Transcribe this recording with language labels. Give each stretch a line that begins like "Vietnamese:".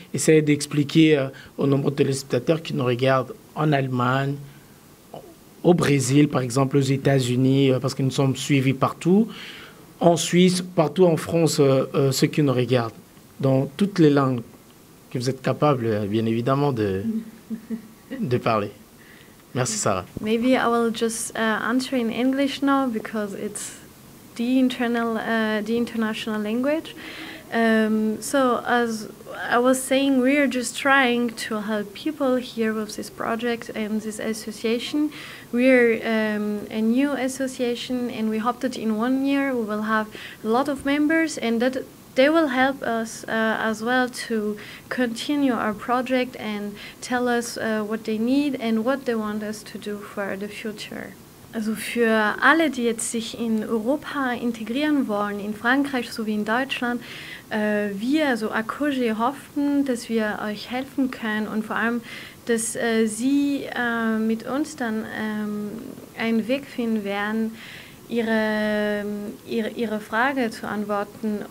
French: Essayez d'expliquer aux nombreux téléspectateurs qui nous regardent en Allemagne, au Brésil, par exemple, aux États-Unis, parce que nous sommes suivis partout. En Suisse, partout en France, ceux qui nous regardent, dans toutes les langues que vous êtes capables, bien évidemment, de parler. Merci, Sarah.
English: Maybe I will just answer in English now because it's the international language. So as I was saying, we are just trying to help people here with this project and this association. We're a new association, and we hope that in 1 year we will have a lot of members, and that they will help us as well to continue our project and tell us what they need and what they want us to do for the future.
German: Also für alle, die jetzt sich in Europa integrieren wollen, in Frankreich sowie in Deutschland, wir, also ACOGE, hoffen, dass wir euch helfen können und vor allem, dass Sie mit uns dann einen Weg finden werden, Ihre Frage zu antworten.